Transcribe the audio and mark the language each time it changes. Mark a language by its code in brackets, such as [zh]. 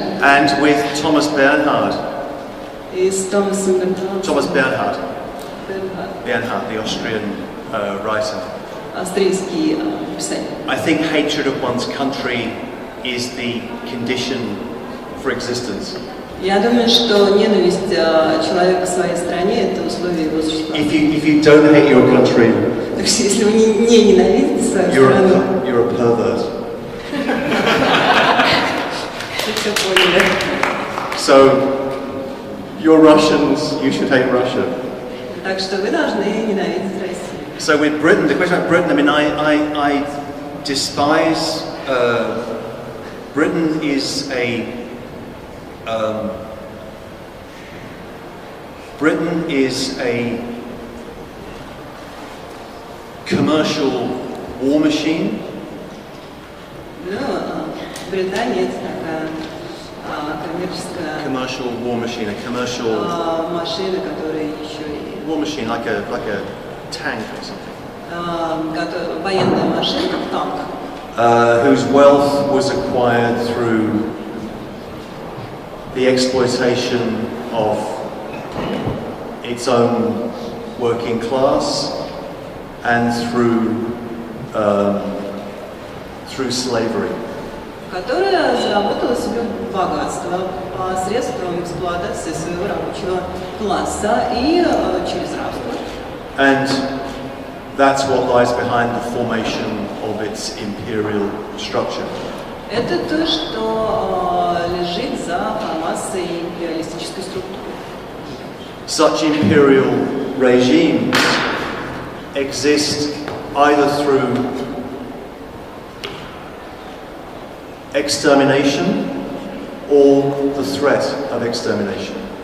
[en] And with Thomas Bernhard. [ru] И с Томасом Бернхардом. [en] Thomas Bernhard. Bernhard, the Austrian writer. [ru] Австрийский писатель. [en] I think hatred of one's country is the condition for existence. [ru] Я думаю, что ненависть человека к своей стране – это условие его существования. [en] If you don't hate your country, [ru] так что если вы не ненавидите свою страну, [en] you're a pervert. [ru] вы все поняли. [en] So, you're Russians, you should hate Russia. [ru] Так что вы должны ненавидеть Россию. [en] So with Britain, the question about Britain, I mean, I despise. Britain is a. Britain is a commercial war machine. [ru] Ну, Британия это такая коммерческая. [en] Commercial war machine, a commercial. [ru] Машина, которая еще и. [en] War machine, like a tank or something. [ru] Военная машина, как танк. [en] Whose wealth was acquired through the exploitation of its own working class and through slavery. [ru] которая заработала себе богатство посредством эксплуатации своего рабочего класса и через рабство. [en] And that's what lies behind the formation of its imperial structure. [ru] Это то, что лежит за формацией империалистической структуры. [en] Such imperial regimes exist either through extermination or the threat of extermination.